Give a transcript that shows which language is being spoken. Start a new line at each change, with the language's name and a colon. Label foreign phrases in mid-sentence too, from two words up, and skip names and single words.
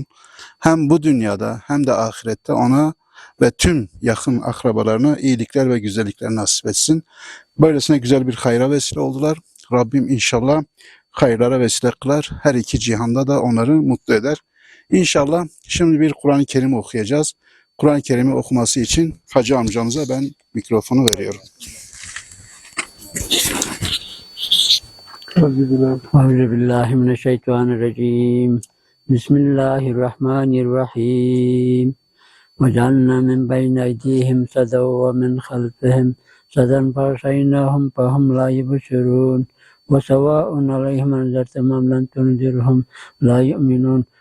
Turkish: Hem bu dünyada hem de ahirette ona ve tüm yakın akrabalarına iyilikler ve güzellikler nasip etsin. Böylesine güzel bir hayra vesile oldular. Rabbim inşallah hayırlara vesile kılar. Her iki cihanda da onları mutlu eder. İnşallah şimdi bir Kur'an-ı Kerim okuyacağız. Kur'an-ı Kerim'i okuması için Hacı amcamıza ben mikrofonu veriyorum. Euzubillahimineşşeytanirracim.
Arabic: Bismillahirrahmanirrahim. وَجَعَلْنَا مِنْ بَيْنِ أَيْدِيهِمْ سَدًّا وَمِنْ خَلْفِهِمْ سَدًّا فَأَغْشَيْنَاهُمْ فَهُمْ لَا يُبْصِرُونَ وَسَوَاءٌ عَلَيْهِمْ أَنذَرْتَهُمْ أَمْ لَمْ تُنذِرْهُمْ لَا يُؤْمِنُونَ